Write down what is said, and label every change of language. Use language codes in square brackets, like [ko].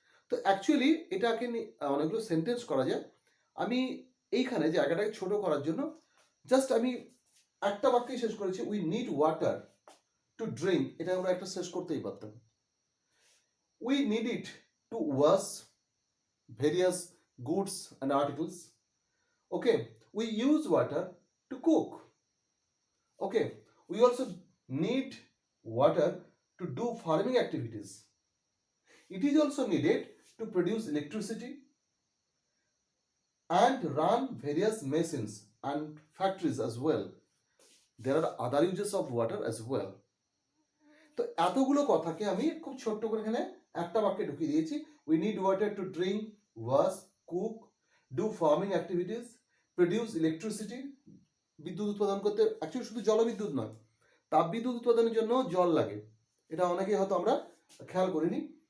[bn] তো অ্যাকচুয়ালি এটাকে অনেকগুলো সেন্টেন্স করা যায়। আমি এইখানে জায়গাটাকে ছোট করার জন্য জাস্ট আমি একটা বাক্যেই শেষ করেছি, [en] We need water to drink. [bn] এটা আমরা একটা শেষ করতেই পারতাম। [en] We need it to wash various goods and articles. Okay, we use water to cook. Okay, we also need water to do farming activities. It is also needed to produce electricity and run various machines and factories as well. There are other uses of water as well. [bn] তো এতগুলো কথাকে আমি খুব ছোট্ট করে এখানে একটা বাক্যে ঢুকিয়ে দিয়েছি। [en] we need water to drink, wash, cook, do farming activities, produce electricity, [bn] বিদ্যুৎ উৎপাদন করতে। অ্যাকচুয়ালি শুধু জলবিদ্যুৎ নয়, তাপবিদ্যুৎ উৎপাদনের জন্য জল লাগে, এটা অনেকেই হয়তো আমরা খেয়াল করিনি।